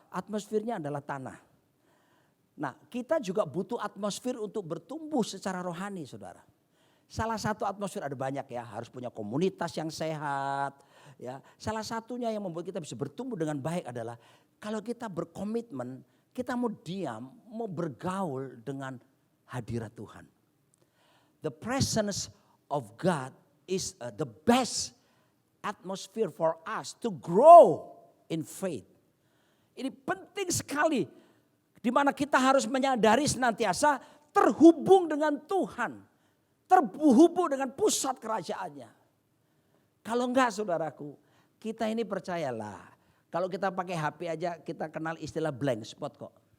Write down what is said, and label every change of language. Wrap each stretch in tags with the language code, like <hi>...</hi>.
<id>Atmosfernya adalah tanah. Nah, kita juga butuh atmosfer untuk bertumbuh secara rohani, saudara. Salah satu atmosfer ada banyak ya, harus punya komunitas yang sehat. Ya, salah satunya yang membuat kita bisa bertumbuh dengan baik adalah kalau kita berkomitmen, kita mau diam, mau bergaul dengan hadirat Tuhan.</id> <en>The presence of God is the best atmosphere for us to grow in faith.</en> <id>Ini penting sekali, di mana kita harus menyadari senantiasa terhubung dengan Tuhan, terhubung dengan pusat kerajaannya. Kalau enggak saudaraku, kita ini percayalah. Kalau kita pakai HP aja kita kenal istilah blank spot kok.</id>